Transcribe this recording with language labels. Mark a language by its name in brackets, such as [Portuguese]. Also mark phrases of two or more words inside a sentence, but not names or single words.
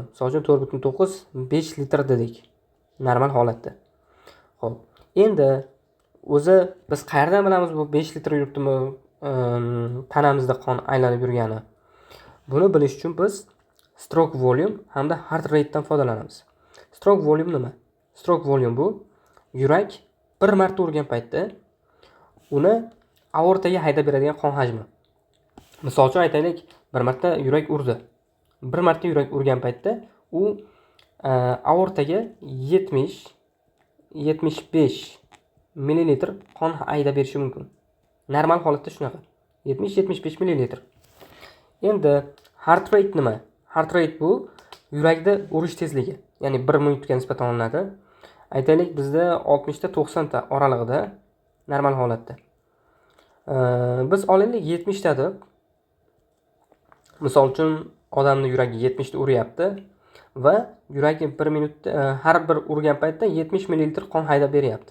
[Uzbek] Misol uchun 4.9-5 litr dedik normal holatda. Xo'p, endi o'zi biz qayerdan bilamiz bu 5 litr yuribdimi tanamizda qon aylanib yurgani? Buni bilish uchun biz [English] stroke volume [Uzbek] hamda [English] heart rate [Uzbek] dan foydalanamiz. [English] Stroke volume [Uzbek] nima? [English] Stroke volume [Uzbek] bu yurak bir marta urgan paytda uni aortaga haydab beradigan qon hajmi. Misol uchun aytaylik, bir marta yurak urdi. Bir marta yurak urgan paytda u aortaga 70-75 millilitr qon haydab berishi mumkin. Normal holatda shunaqa. 70-75 millilitr. Endi [English] heart rate [Uzbek] nima? [English] Heart rate [Uzbek] bu yurakda urish tezligi. Ya'ni 1 minutga nisbatan olinadi. Aytaylik, bizda 60 ta 90 ta oralig'ida normal holatda. Biz olaylik 70 ta deb. Misol uchun odamning yuragi 70 ta uryapti va yuragi 1 minutda har bir urgan paytda 70 millilitr qon haydab beryapti.